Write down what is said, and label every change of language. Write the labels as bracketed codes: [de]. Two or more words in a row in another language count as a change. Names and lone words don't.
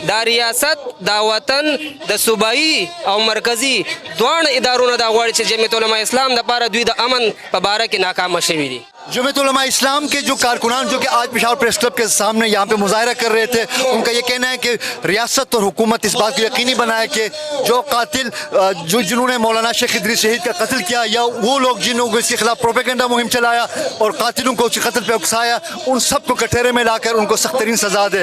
[ps] دا ریاست، دا وطن، د صوبایي او مرکزی دواړه ادارونه دا غواړي چې جمعیت علماء اسلام د پاره دوی د امن په باره کې ناکامه شوي دي۔ [ur] جمعیت علماء اسلام کے جو کارکنان جو کہ آج پشاور پریس کلب کے سامنے یہاں پہ مظاہرہ کر رہے تھے، ان کا یہ کہنا ہے کہ ریاست اور حکومت اس بات کو یقینی بنائے کہ جو قاتل جنہوں نے مولانا شیخ ادریس شہید کا قتل کیا، یا وہ لوگ جنہوں کو اس کے خلاف پروپیگنڈا مہم چلایا اور قاتلوں کو اس کے قتل پہ اکسایا، ان سب کو کٹہرے میں لا کر ان کو سخت ترین سزا دے۔